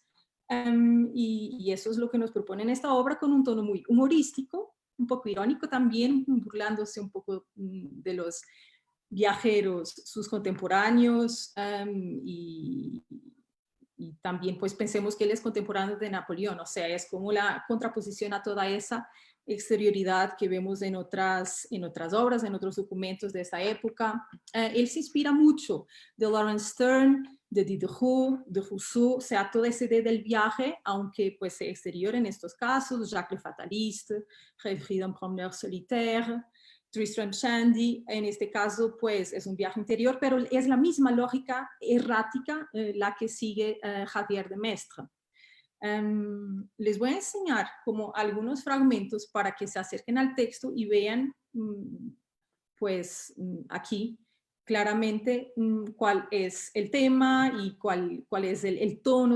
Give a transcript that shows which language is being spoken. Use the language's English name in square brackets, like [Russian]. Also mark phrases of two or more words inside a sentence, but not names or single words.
[Spanish] Y eso es lo que nos propone en esta obra con un tono muy humorístico, un poco irónico también, burlándose un poco de los viajeros, sus contemporáneos y también pues pensemos que él es contemporáneo de Napoleón, o sea, es como la contraposición a toda esa exterioridad que vemos en otras obras, en otros documentos de esta época. Él se inspira mucho de Laurence Sterne, de Diderot, de Rousseau, o sea, toda esa idea del viaje, aunque pues sea exterior en estos casos, Jacques le Fataliste, Rêverie d'un promeneur solitaire, Tristram Shandy, en este caso, pues es un viaje interior, pero es la misma lógica errática la que sigue Javier de Maistre. Les voy a enseñar como algunos fragmentos para que se acerquen al texto y vean, pues aquí claramente cuál es el tema y cuál es el tono.